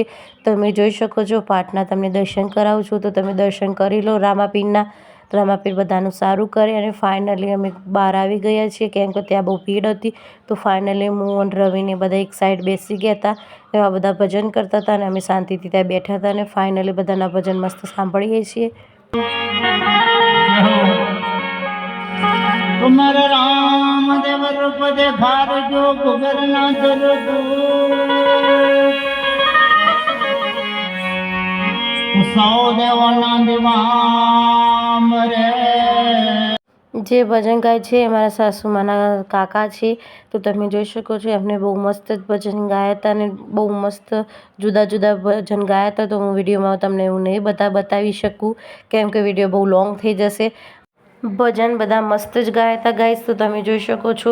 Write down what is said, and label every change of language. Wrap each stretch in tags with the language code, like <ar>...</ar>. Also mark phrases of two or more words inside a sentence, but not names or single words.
<gu>તમે જોઈ શકો છો પાઠના તમને દર્શન કરાવું છું, તો તમે દર્શન કરી લો રામાપીરના. રામાપીર બધાનું સારું કરે. અને ફાઇનલી અમે બહાર આવી ગયા છીએ કેમ કે ત્યાં બહુ ભીડ હતી. તો ફાઇનલી હું અને રવિને બધા એક સાઈડ બેસી ગયા હતા. એવા બધા ભજન કરતા હતા અને અમે શાંતિથી ત્યાં બેઠા હતા. અને ફાઇનલી બધાના ભજન મસ્ત સાંભળીએ છીએ. तुम्हारे राम देव रूप देखार जो कुबर ना चलो तू सौ देवाना देवाम रे। જે ભજન ગાય છે એ મારા સાસુમાના કાકા છે. તો તમે જોઈ શકો છો એમને બહુ મસ્ત ભજન ગાયા હતા અને બહુ મસ્ત જુદા જુદા ભજન ગાયા હતા. તો હું વિડીયોમાં તમને એવું નહીં બતાવી શકું કેમ કે વિડીયો બહુ લોંગ થઈ જશે. ભજન બધા મસ્ત જ ગાયા હતા ગાઈસ, તો તમે જોઈ શકો છો.</gu>